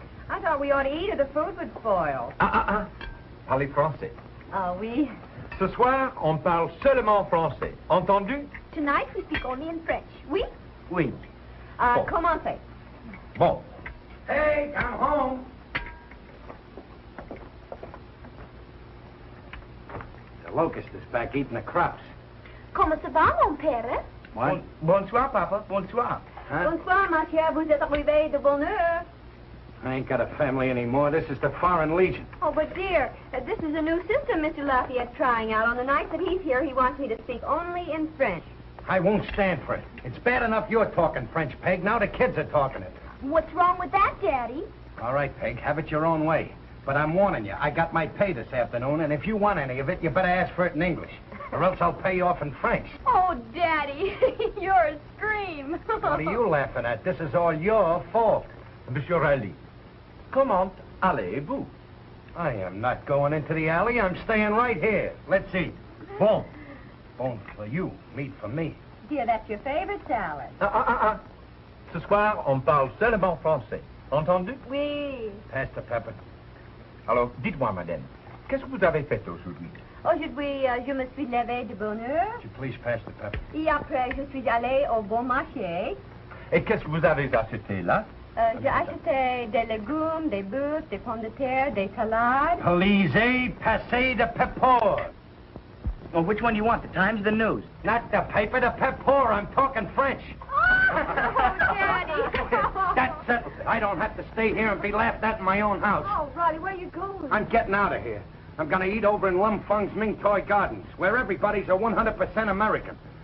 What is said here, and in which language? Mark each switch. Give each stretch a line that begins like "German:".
English: I thought we ought to eat or the food would spoil.
French: Parlez français. Oh, oui. Ce soir, on parle seulement français. Entendu?
English: Tonight we speak only in French.
French: Oui? Oui. Bon. Commencez. Bon.
English: Hey, I'm home. The locust is back eating the crops.
French: Comment ça va, mon père?
English: What?
French: Bonsoir, Papa. Bonsoir. Huh? Bonsoir, ma chère. Vous êtes arrivé de bonne heure.
English: I ain't got a family anymore. This is the Foreign Legion. Oh, but dear, this is a new system Mr. Lafayette's trying out. On the nights that he's here, he wants me to speak only in French. I won't stand for it. It's bad enough you're talking French, Peg. Now the kids are talking it. What's wrong with that, Daddy? All right, Peg, have it your own way. But I'm warning you, I got my pay this afternoon, and if you want any of it, you better ask for it in English. Or else I'll pay you off in French. Oh, Daddy, you're a scream. What are you laughing at? This is all your fault.
French: Monsieur Riley, comment allez-vous?
English: I am not going into the alley. I'm staying right here. Let's eat.
French: Bon.
English: Bone for you, meat for me. Dear, that's your favorite salad.
French: Ce soir, on parle seulement français. Entendu? Oui.
English: Pass the pepper.
French: Alors, dites-moi, madame, qu'est-ce que vous avez fait aujourd'hui? Aujourd'hui, je me suis levée de bonne heure.
English: Would you please pass the pepper?
French: Et après, je suis allée au bon marché. Et qu'est-ce que vous avez acheté là? J'ai acheté des légumes, des bœufs, des pommes de terre, des salades.
English: Please, passez the pepper. Well, which one do you want, the Times or the News? Not the paper, the pepper. I'm talking French. Daddy. That settles it. I don't have to stay here and be laughed at in my own house. Oh, Riley, where are you going? I'm getting out of here. I'm going to eat over in Lum Feng's Ming Toy Gardens, where everybody's a 100% American.